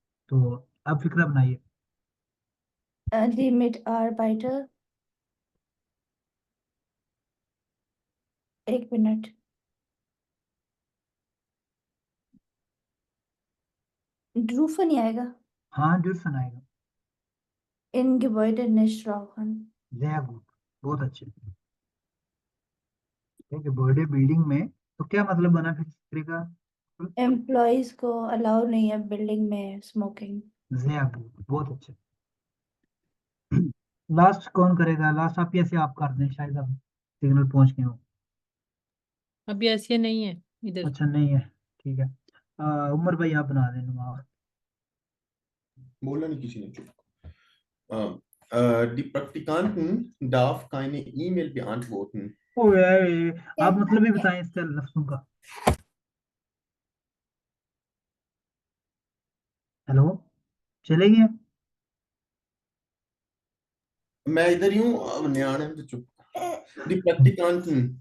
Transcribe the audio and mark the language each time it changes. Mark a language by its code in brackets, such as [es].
[hi] तो आप फिक्रा बनाइए। [de] Die Mitarbeiter, [hi] एक मिनट, ड्रूफन ही आएगा। हाँ जरूर आएगा। [de] इन Gebäude nicht rauchen. [hi] जय गुड, बहुत अच्छे। ठीक है, बर्थडे बिल्डिंग में, तो क्या मतलब बना फिर इस तरह का? एम्प्लॉयज को अलाउ नहीं है बिल्डिंग में स्मोकिंग। जय गुड, बहुत अच्छे। लास्ट कौन करेगा? लास्ट आप या से आप कर दें, शायद आप सिग्नल पहुंच गए हो। अभी ऐसे नहीं है इधर। अच्छा नहीं है, ठीक है। उमर भाई आप बना दें नमाज। बोला नहीं किसी ने, चुप। [de] Die Praktikanten darf keine E-Mail beantworten. [hi] ओए आप मतलब भी बताएं इसका लफ्जों का। हेलो, चले गए? मैं इधर ही हूँ, अब न्याणे में तो चुप। [de] Die Praktikanten